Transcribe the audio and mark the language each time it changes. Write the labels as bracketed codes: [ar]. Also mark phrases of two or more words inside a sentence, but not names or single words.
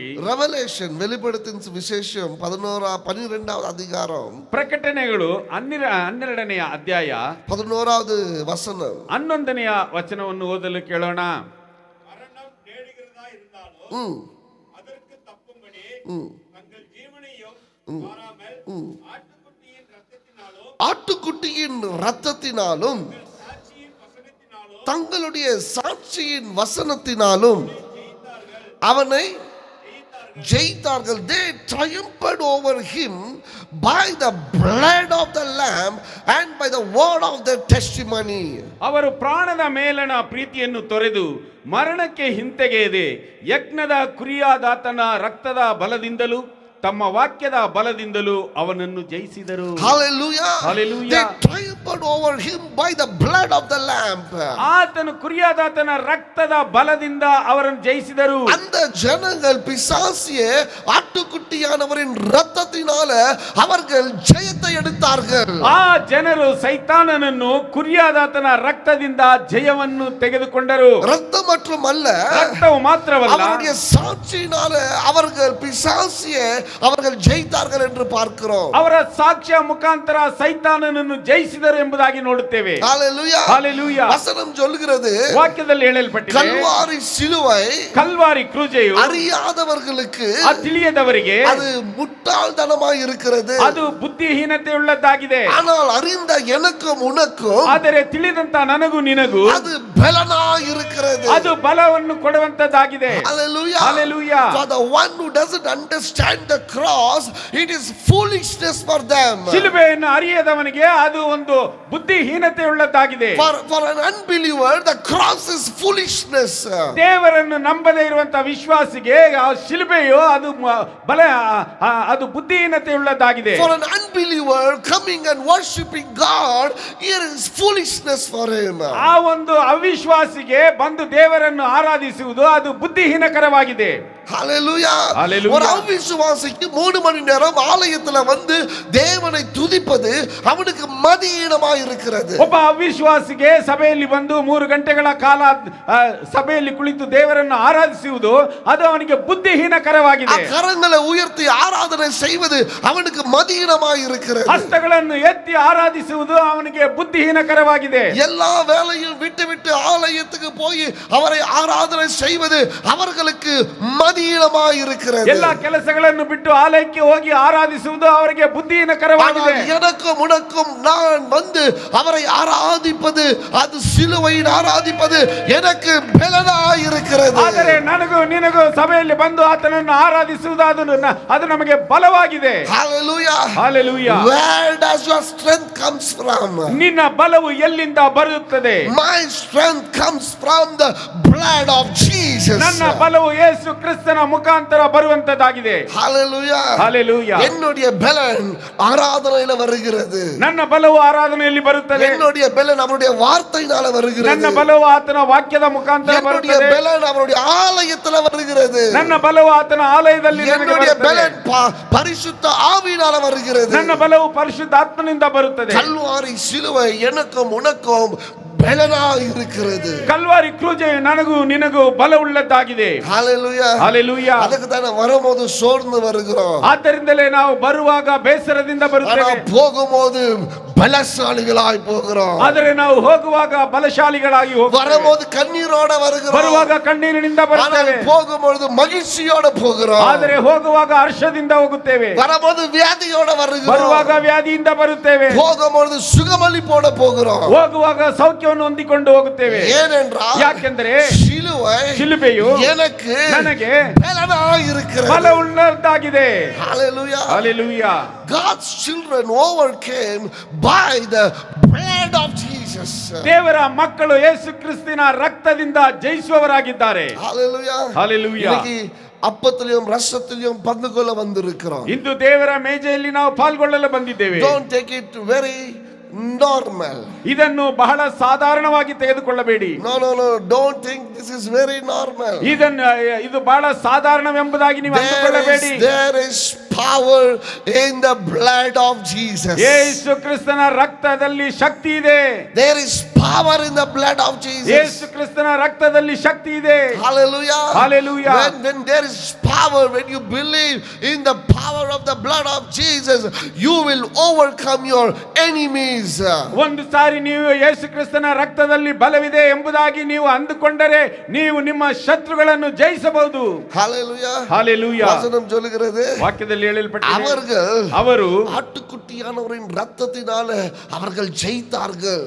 [ta] ரெவலேஷன் வெளிப்படுத்தின விசேஷம் 12வது அதிகாரம் [kn] ಪ್ರಕಟಣೆಗಳು 12ನೆಯ ಅಧ್ಯಾಯ [ta] 11வது வசனம் [kn] 11ನೆಯ ವಚನವನ್ನು ಓದಲು ಕೇಳೋಣ. [ta] மரணம் நேடுகிறதா இருந்தாலும் அதற்கு தப்பும்படி தங்கள் ஜீவனையும் மாறாமல் ஆட்டுக்குட்டியின் இரத்தத்தினாலும் தங்களுடைய சாட்சியின் வசனத்தினாலும் அவனை ஜெயித்தார்கள். [en] They triumphed over him by the blood of the lamb and by the word of their testimony. [kn] ಅವರು ಪ್ರಾಣದ ಮೇಲಣ ಪ್ರೀತಿಯನ್ನು ತೊರೆದು ಮರಣಕ್ಕೆ ಹಿಂತೆಗೆಯದೆ ಯಜ್ಞದ ಕುರಿಯಾದಾತನ ರಕ್ತದ ಬಲದಿಂದಲೂ ತಮ್ಮ ವಾಕ್ಯದ ಬಲದಿಂದಲೂ ಅವನನ್ನು ಜಯಿಸಿದರು. [en] Hallelujah. Hallelujah. They triumphed over him by the blood of the lamb. [kn] ಆತನು ಕುರಿಯಾದಾತನ ರಕ್ತದ ಬಲದಿಂದ ಅವರನ್ನು ಜಯಿಸಿದರು. [ta] அந்த ஜனங்கள் பிசாசிய ஆட்டுக்குட்டியானவரின் இரத்தத்தினால அவர்கள் ஜெயத்தை எடுத்தார்கள். [kn] ಆ ಜನರು ಸೈತಾನನನ್ನು ಕುರಿಯಾದಾತನ ರಕ್ತದಿಂದ ಜಯವನ್ನು ತೆಗೆದುಕೊಂಡರು. [ta] ரத்தம் மட்டுமல்ல, [kn] ರಕ್ತವು ಮಾತ್ರವಲ್ಲ, [ta] அவருடைய சாட்சியினால அவர்கள் பிசாசிய அவர்கள் ஜெயித்தார்கள் என்று பார்க்கிறோம். [kn] ಅವರ ಸಾಕ್ಷ್ಯ ಮುಖಾಂತರ ಸೈತಾನನನ್ನು ಜಯಿಸಿದರು ಎಂಬುದಾಗಿ ನೋಡುತ್ತೇವೆ. [ta] ஹalleluya. ஹalleluya. வசனம் சொல்கிறது, [kn] ವಾಕ್ಯದಲ್ಲಿ ಹೇಳಲ್ಪಟ್ಟಿದೆ, [ta] கல்வாரி சிலுவை [kn] ಕಲ್ವಾರಿ ಕ್ರೂಜೆಯು [ta] அறியாதவர்களுக்கு [kn] ತಿಳಿಯದವರಿಗೆ [ta] அது முட்டாள்தனமாய் இருக்கிறது. [kn] ಅದು ಬುದ್ಧಿಹೀನತೆ ಉಳ್ಳದ್ದಾಗಿದೆ. [ta] ஆனால் அறிந்த எனக்கும் உனக்கும் [kn] ಆದರೆ ತಿಳಿದಂತ ನನಗೂ ನಿನಗೂ [ta] அது பலனாய் இருக்கிறது. [kn] ಅದು ಬಲವನ್ನು ಕೊಡುವಂತದ್ದಾಗಿದೆ. [en] Hallelujah. Hallelujah. For the one who doesn't understand the cross, it is foolishness for them. [kn] ಶಿಲುಬೆಯನ್ನು ಅರಿಯದವನಿಗೆ ಅದು ಒಂದು ಬುದ್ಧಿಹೀನತೆ ಉಳ್ಳದ್ದಾಗಿದೆ. [en] For an unbeliever, the cross is foolishness. [kn] ದೇವರನ್ನು ನಂಬದೇ ಇರುವಂತ ವಿಶ್ವಾಸಿಗೆ ಆ ಶಿಲುಬೆಯು ಅದು ಅದು ಬುದ್ಧಿಹೀನತೆ ಉಳ್ಳದ್ದಾಗಿದೆ. [en] For an unbeliever coming and worshiping God, it is foolishness for him. [kn] ಆ ಒಂದು ಅವಿಶ್ವಾಸಿಗೆ ಬಂದು ದೇವರನ್ನು ಆರಾಧಿಸುವುದು ಅದು ಬುದ್ಧಿಹೀನಕರವಾಗಿದೆ. [en] Hallelujah. Hallelujah. [ta] ஒரு அவிசுவாசிக்கு 3 மணி நேரம் ஆலயத்துல வந்து தேவனை துதிப்பது அவனுக்கு மதியீனமாய் இருக்கிறது. [kn] ಒಬ್ಬ ಅವಿಶ್ವಾಸಿಗೆ ಸಭೆಯಲ್ಲಿ ಬಂದು 3 ಗಂಟೆಗಳ ಕಾಲ ಸಭೆಯಲ್ಲಿ ಕುಳಿತು ದೇವರನ್ನು ಆರಾಧಿಸುವುದು ಅದು ಅವನಿಗೆ ಬುದ್ಧಿಹೀನಕರವಾಗಿದೆ. [ta] கரங்களை உயர்த்தி ஆராதனை செய்வது அவனுக்கு மதியீனமாய் இருக்கிறது. [kn] ಹಸ್ತಗಳನ್ನು ಎತ್ತಿ ಆರಾಧಿಸುವುದು ಅವನಿಗೆ ಬುದ್ಧಿಹೀನಕರವಾಗಿದೆ. [ta] எல்லா வேலையும் விட்டு ஆலயத்துக்கு போய் அவரை ஆராதனை செய்வது அவர்களுக்கு மதியீனமாய் இருக்கிறது. [kn] ಎಲ್ಲ ಕೆಲಸಗಳನ್ನು ಬಿಟ್ಟು ಆಲಯಕ್ಕೆ ಹೋಗಿ ಆರಾಧಿಸುವುದು ಅವರಿಗೆ ಬುದ್ಧಿಹೀನಕರವಾಗಿದೆ. [ta] எனக்கும் உனக்கும் நான் வந்து அவரை ஆராதிப்பது, அது சிலுவையின் ஆராதிப்பது எனக்கு பலனாய் இருக்கிறது. [kn] ಆದರೆ ನನಗೂ ನಿನಗೂ ಸಭೆಯಲ್ಲಿ ಬಂದು ಆತನನ್ನು ಆರಾಧಿಸುವುದು ಅದು ನಮಗೆ ಬಲವಾಗಿದೆ. [en] Hallelujah. Hallelujah. Where does your strength comes from? [kn] ನಿನ್ನ ಬಲವು ಎಲ್ಲಿಂದ ಬರುತ್ತದೆ? [en] My strength comes from the blood of Jesus. [kn] ನನ್ನ ಬಲವು ಯೇಸು ಕ್ರಿಸ್ತನ ಮುಖಾಂತರ ಬರುವಂತದ್ದಾಗಿದೆ. [en] Hallelujah. Hallelujah. [ta] என்னுடைய பலன் ஆராதனையில வருகிறது. [kn] ನನ್ನ ಬಲವು ಆರಾಧನೆಯಲ್ಲಿ ಬರುತ್ತದೆ. [ta] என்னுடைய பலன் அவருடைய வார்த்தையினால வருகிறது. [kn] ನನ್ನ ಬಲವು ಆತನ ವಾಕ್ಯದ ಮುಖಾಂತರ [ta] என்னுடைய [kn] ಬರುತ್ತದೆ. [ta] பலன் அவருடைய ஆலயத்துல வருகிறது. [kn] ನನ್ನ ಬಲವು ಆತನ ಆಲಯದಲ್ಲಿ ನನಗೆ [ta] என்னுடைய [kn] ಬರುತ್ತದೆ. [ta] பலன் பரிசுத்த ஆவியினால வருகிறது. [kn] ನನ್ನ ಬಲವು ಪರಿಶುದ್ಧಾತ್ಮನಿಂದ ಬರುತ್ತದೆ. [ta] கல்வாரி சிலுவை எனக்கும் உனக்கும் பலனாய் இருக்கிறது. [kn] ಕಲ್ವಾರಿ ಕ್ರೂಜೆ ನನಗೂ ನಿನಗೂ ಬಲವುಳ್ಳದ್ದಾಗಿದೆ. [en] Hallelujah. Hallelujah. [kn] ಅದಕ್ಕೆ ತಾನೇ [ta] வரும்போது சோர்ந்து வருகிறோம். [kn] ಆದ್ದರಿಂದಲೇ ನಾವು ಬರುವಾಗ ಬೇಸರದಿಂದ ಬರುತ್ತೇವೆ. [ta] போகும்போது பலசாலிகளாய் போகிறோம். [kn] ಆದರೆ ನಾವು ಹೋಗುವಾಗ ಬಲಶಾಲಿಗಳಾಗಿ ಹೋಗುತ್ತೇವೆ. [ta] வரும்போது கண்ணீரோட வருகிறோம். [kn] ಬರುವಾಗ ಕಣ್ಣೀರಿನಿಂದ ಬರುತ್ತೇವೆ. [ta] போகும்போது மகிழ்ச்சியோட போகிறோம். [kn] ಆದರೆ ಹೋಗುವಾಗ ಹರ್ಷದಿಂದ ಹೋಗುತ್ತೇವೆ. [ta] வரும்போது வியாதியோட வருகிறோம். [kn] ಬರುವಾಗ ವ್ಯಾಧಿಯಿಂದ ಬರುತ್ತೇವೆ. [ta] போகும்போது சுகமளிப்போட போகிறோம். [kn] ಹೋಗುವಾಗ ಸೌಖ್ಯವನ್ನು ಹೊಂದಿಕೊಂಡು ಹೋಗುತ್ತೇವೆ. [ta] ஏனென்றால் [kn] ಯಾಕೆಂದರೆ ಶಿಲುಬೆಯು [ta] எனக்கு ನನಗೆ பலனாய் இருக்கிறது. [kn] ಬಲವುಳ್ಳದ್ದಾಗಿದೆ. [en] Hallelujah. Hallelujah. God's children overcame by the blood of Jesus. [kn] ದೇವರ ಮಕ್ಕಳು ಯೇಸು ಕ್ರಿಸ್ತನ ರಕ್ತದಿಂದ ಜಯಿಸುವವರಾಗಿದ್ದಾರೆ. [en] Hallelujah. Hallelujah. [ta] இன்னைக்கு அப்பத்திலும் ரசத்திலும் பங்கு கொள்ள வந்திருக்கிறோம். [kn] ಇಂದು ದೇವರ ಮೇಜೆಯಲ್ಲಿ ನಾವು ಪಾಲ್ಗೊಳ್ಳಲು ಬಂದಿದ್ದೇವೆ. [en] Don't take it very normal. [kn] ಇದನ್ನು ಬಹಳ ಸಾಧಾರಣವಾಗಿ ತೆಗೆದುಕೊಳ್ಳಬೇಡಿ. [en] No, don't think this is very normal. [kn] ಇದು ಬಹಳ ಸಾಧಾರಣವೆಂಬುದಾಗಿ ನೀವು ಅಂದುಕೊಳ್ಳಬೇಡಿ. [en] There is power in the blood of Jesus. [kn] ಯೇಸು ಕ್ರಿಸ್ತನ ರಕ್ತದಲ್ಲಿ ಶಕ್ತಿ ಇದೆ. [en] There is power in the blood of Jesus. [kn] ಯೇಸು ಕ್ರಿಸ್ತನ ರಕ್ತದಲ್ಲಿ ಶಕ್ತಿ ಇದೆ. [en] Hallelujah. Hallelujah. When there is power, when you believe in the power of the blood of Jesus, you will overcome your enemies. [kn] ಒಂದು ಸಾರಿ ನೀವು ಯೇಸು ಕ್ರಿಸ್ತನ ರಕ್ತದಲ್ಲಿ ಬಲವಿದೆ ಎಂಬುದಾಗಿ ನೀವು ಅಂದುಕೊಂಡರೆ ನೀವು ನಿಮ್ಮ ಶತ್ರುಗಳನ್ನು ಜಯಿಸಬಹುದು. [en] Hallelujah. Hallelujah. [ta] வசனம் சொல்லுகிறது, [kn] ವಾಕ್ಯದಲ್ಲಿ ಹೇಳಲ್ಪಟ್ಟಿದೆ, ಅವರು ಅವರು [ta] ஆட்டுக்குட்டியானவரின் ரத்தத்தினால அவர்கள் ஜெயித்தார்கள்.